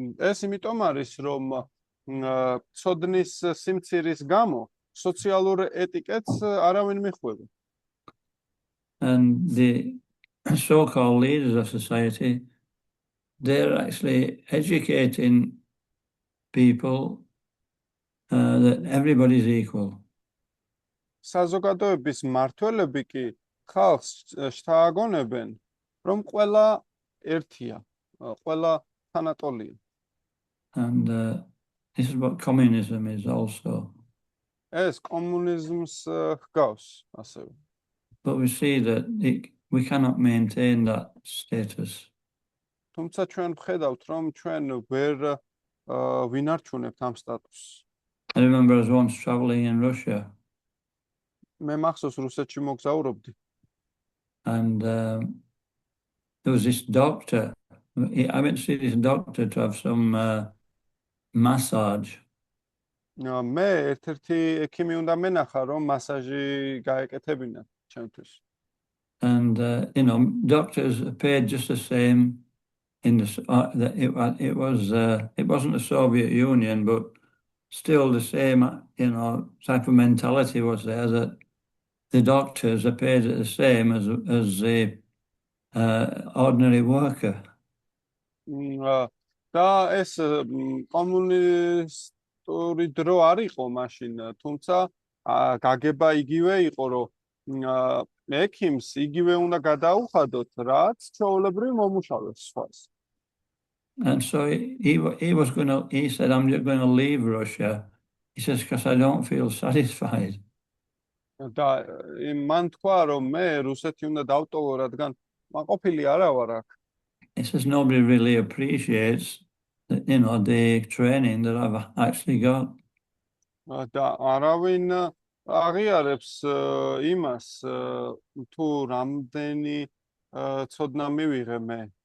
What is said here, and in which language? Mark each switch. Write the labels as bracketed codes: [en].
[ka] ეს იმიტომ არის, რომ ცოდნის სიმცირის გამო სოციალურ ეტიკეტს არავინ მიხვდება. [en] And the so-called leaders of society, they're actually educating people that everybody's equal. [ka] საზოგადოების მმართველები კი ხალხს შთააგონებენ, რომ ყველა ერთია, ყველა თანატოლია. [en] And this is what communism is also. [ka] ეს კომუნიზმს ჰგავს ასევე. [en] But we see that we cannot maintain that status. [ka] თუმცა ჩვენ ვხედავთ, რომ ჩვენ ვერ ვინარჩუნებთ ამ სტატუსს. [en] I remember I was once traveling in Russia. [ka] მე მახსოვს რუსეთში მოგზაურობდი. [en] And there was this doctor. I went to see this doctor to have some massage. [ka] მე ერთ-ერთი ექიმი უნდა მენახა, რომ მასაჟი გაეკეთებინათ ჩემთვის. [en] And doctors are paid just the same in the it wasn't the Soviet Union, but still the same type of mentality was there, that the doctors are paid the same as the ordinary worker. [ka] და ეს კომუნისტური დრო არ იყო მაშინ, თუმცა გაგება იგივე იყო, რომ ექიმს იგივე უნდა გადაუხადოთ, რაც ჩვეულებრივ მომუშავეს სხვას. [en] And so he said, I'm just going to leave Russia. He says, because I don't feel satisfied. [ka] და მან თქვა, რომ მე რუსეთი უნდა დავტოვო, რადგან მაყოფილი არა ვარ აქ. [en] He says, nobody really appreciates the training that I've actually got. [ka] და არავინ აღიარებს იმას, თუ რამდენი ცოდნა მივიღე მე.